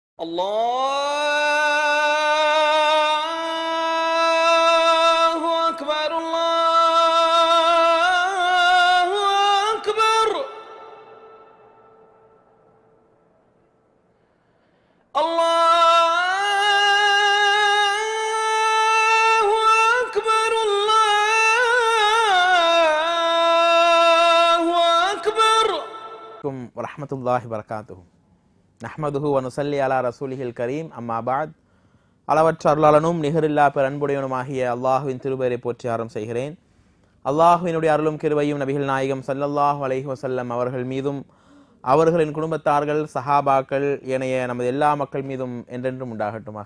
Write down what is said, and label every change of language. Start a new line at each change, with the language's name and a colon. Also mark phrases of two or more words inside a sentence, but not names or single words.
Arabic: الله أكبر الله أكبر الله أكبر الله أكبر ورحمة الله وبركاته نحمده و نصلي على رسوله الكريم أما بعد.
Tamil: அளவற்ற அருளாளனும் நிகரில்லா பெரன்புடையவனுமாகிய அல்லாஹுவின் திருப்பெயரை போற்றி ஆரம்பம் செய்கிறேன். அல்லாஹுவினுடைய அருளும் கிருபையும் நபிகள் நாயகம்
Arabic: صلى الله عليه وسلم
Tamil: அவர்கள் மீதும் அவர்களின் குடும்பத்தார்கள் சஹாபாக்கள் ஏனைய நமது எல்லா மக்கள் மீதும் என்றென்றும் உண்டாகட்டுமாக.